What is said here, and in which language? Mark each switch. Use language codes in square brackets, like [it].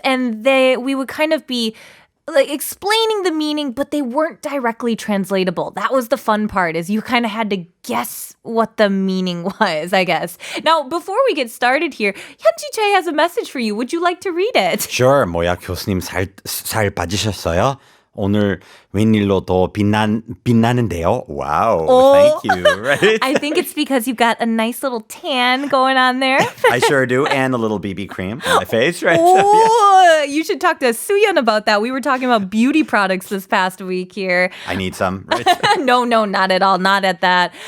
[en] And we would kind of be like explaining the meaning, but they weren't directly translatable. That was the fun part, is you kind of had to guess what the meaning was, I guess. Now, before we get started here, Hyunji Chae has a message for you. Would you like to read it? Sure. [ko] 뭐야, 교수님 잘 빠지셨어요? 오늘 웬일로 더 빛나는데요? [en] Wow, thank you. Right? I think it's because you've got a nice little tan going on there. I sure do, and a little BB cream on my face, right? Oh, you should talk to Suyeon about that. We were talking about beauty products this past week here. I need some, right? No, not at all. Not at that.